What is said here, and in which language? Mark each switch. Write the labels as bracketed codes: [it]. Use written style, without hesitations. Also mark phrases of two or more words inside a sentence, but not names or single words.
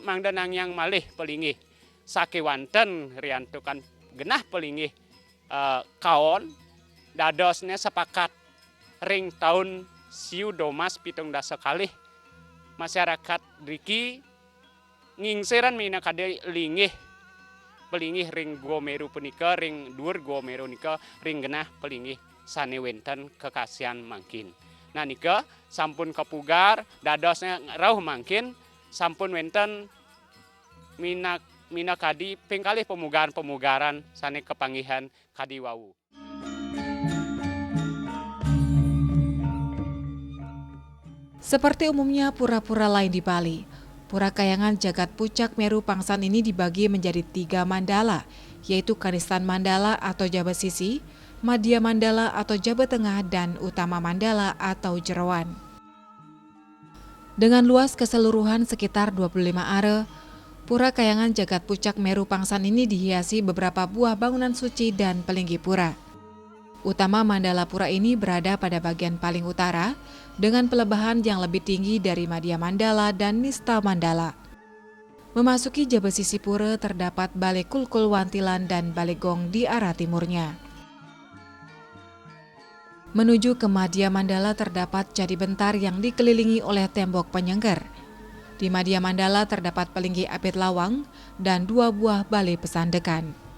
[ban] mangda nangyang malih pelingih sakewanten riantukan genah pelingih kaon dadosnya sepakat ring tahun siu domas pitung dasa kalih masyarakat riki ngingseran mina kade lingih pelingih ring Guo Meru punika ring dhuwur Guo Meru nika ring genah pelingih sane wenten kekasihan mangkin. Nah nika sampun kepugar dadosnya rauh mangkin sampun wenten mina kadi pengkalih pemugaran sane kepanggihan kadi wau. [id] Seperti umumnya pura-pura lain di Bali, Pura Kayangan Jagat Pucak Meru Pangsan ini dibagi menjadi 3 mandala, yaitu Kanistan Mandala atau Jabat Sisi, Madya Mandala atau Jabat Tengah, dan Utama Mandala atau Jerawan. Dengan luas keseluruhan sekitar 25 are, Pura Kayangan Jagat Pucak Meru Pangsan ini dihiasi beberapa buah bangunan suci dan pelinggi pura. Utama Mandala Pura ini berada pada bagian paling utara dengan pelebahan yang lebih tinggi dari Madya Mandala dan Nista Mandala. Memasuki Jabat Sisi Pura terdapat Balai Kulkul Wantilan dan Balai Gong di arah timurnya. Menuju ke Madya Mandala terdapat Candi Bentar yang dikelilingi oleh tembok penyengker. Di Madya Mandala terdapat pelinggi Apit Lawang dan 2 buah balai pesandekan.